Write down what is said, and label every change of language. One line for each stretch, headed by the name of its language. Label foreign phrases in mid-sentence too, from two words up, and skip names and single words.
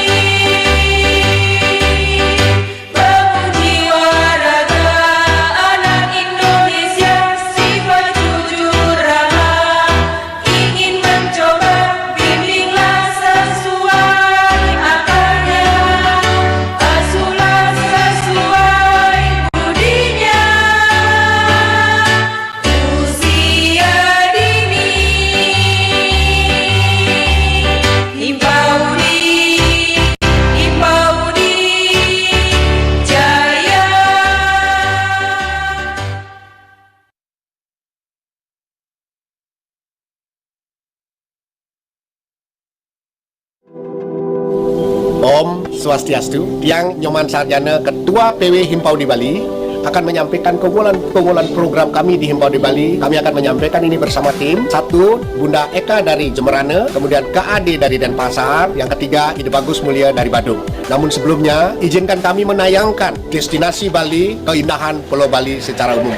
Indonesian: bangun jiwa raga anak Indonesia, sifat jujur ramah, ingin mencoba, bimbinglah sesuai akalnya, asuhlah sesuai budinya. Usia dini, Himpaudi Jaya.
Balinese: Om Swastiastu,
Indonesian: Yang Nyoman Sarjana, Ketua PW Himpaudi Bali, akan menyampaikan keunggulan program kami di Himpaudi Bali. Kami akan menyampaikan ini bersama tim. Satu, Bunda Eka dari Jemberana, kemudian KAD dari Denpasar, yang ketiga, Ide Bagus Mulia dari Badung. Namun sebelumnya, izinkan kami menayangkan destinasi Bali, keindahan Pulau Bali secara umum.